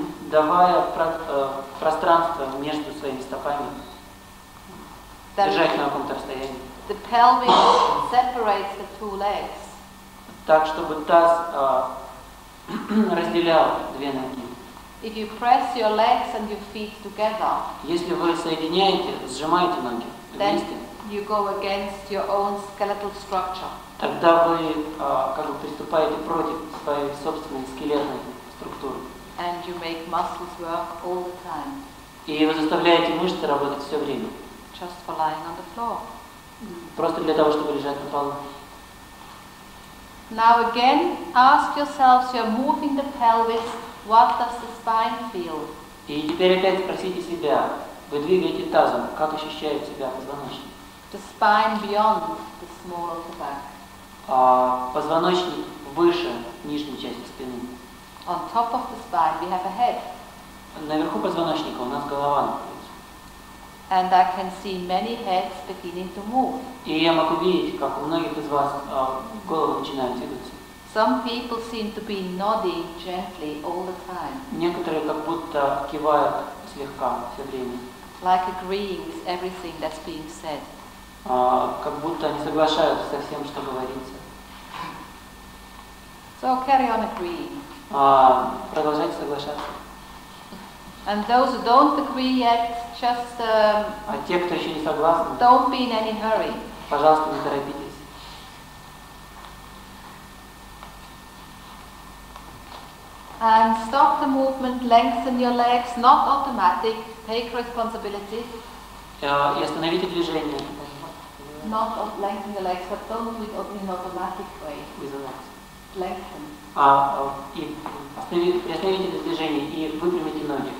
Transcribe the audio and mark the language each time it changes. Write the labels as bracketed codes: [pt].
[ru] давая пространство между своими стопами, держать на каком-то расстоянии. [en] the pelvis separates the two legs. [ru] Так, чтобы таз разделял две ноги. [en] If you press your legs and your feet together, [ru] Если вы соединяете, сжимаете ноги вместе, [en] then you go against your own skeletal structure. [ru] тогда вы как бы приступаете против своей собственной скелетной структуры. [en] And you make muscles work all the time, [ru] И вы заставляете мышцы работать все время. [en] just for lying on the floor. [ru] Просто для того, чтобы лежать на полу. [en] Now again, ask yourselves, you're moving the pelvis, what does the spine feel? [ru] И теперь опять спросите себя, вы двигаете тазом, как ощущает себя позвоночник? [en] The spine beyond the small of the back. [ru] Позвоночник выше нижней части спины. [en] On top of the spine we have a head. [ru] Наверху позвоночника у нас голова находится. [en] And I can see many heads beginning to move. [ru] И я могу видеть, как у многих из вас головы начинают двигаться. [en] Some people seem to be nodding gently all the time, [ru] Некоторые как будто кивают слегка все время, [en] like agreeing with everything that's being said. [ru] как будто они соглашаются со всем, что говорится. [en] So carry on agreeing. [ru] Продолжайте соглашаться. [en] And those who don't agree yet, just [ru] А те, кто еще не согласны, [en] don't be in any hurry. [ru] пожалуйста, не торопитесь. [en] And stop the movement, lengthen your legs, not automatic, take responsibility. [ru] И остановите движение. [en] Not lengthen your legs, but don't do it in an automatic way. Lengthen. [ru] И приостановите это движение и выпрямите ноги.